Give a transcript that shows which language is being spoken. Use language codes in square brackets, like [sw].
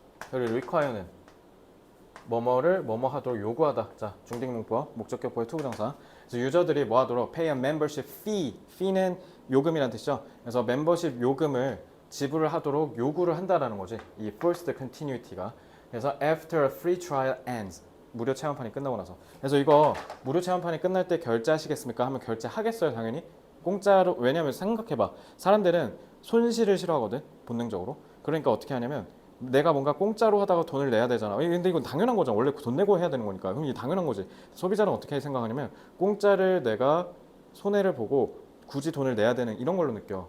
[ko] 그리고 require는 뭐뭐를 뭐뭐 하도록 요구하다. 자, 중딩문법, 목적격보의 투부정사. 그래서 유저들이 뭐 하도록 pay a membership fee. fee는 요금이라는 뜻이죠. 그래서 멤버십 요금을 지불을 하도록 요구를 한다라는 거지. 이 first continuity가. [en] 그래서 after a free trial ends. [ko] 무료 체험판이 끝나고 나서. 그래서 이거 무료 체험판이 끝날 때 결제하시겠습니까? 하면 결제하겠어요, 당연히. 공짜로. 왜냐면 생각해봐. 사람들은 손실을 싫어하거든, 본능적으로. 그러니까 어떻게 하냐면 내가 뭔가 공짜로 하다가 돈을 내야 되잖아. 근데 이건 당연한 거잖아. 원래 돈 내고 해야 되는 거니까. 그럼 이게 당연한 거지. 소비자는 어떻게 생각하냐면 공짜를 내가 손해를 보고 굳이 돈을 내야 되는 이런 걸로 느껴.